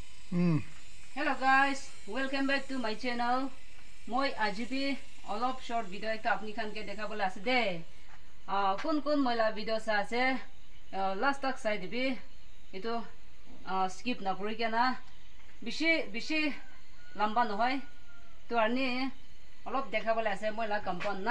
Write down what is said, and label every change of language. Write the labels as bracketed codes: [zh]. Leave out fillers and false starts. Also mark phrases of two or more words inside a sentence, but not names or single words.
[en] Hello guys, welcome back to my channel. [nag] Moi ajibi olop [en] short video [nag] ekta apni khan ke dekha bola ase de. Kun moila video sa ase last tak sai dibi. Itu skip na kuri kena. Bishi lamba nohoy. Tu arni olop dekha bola ase moila compound na.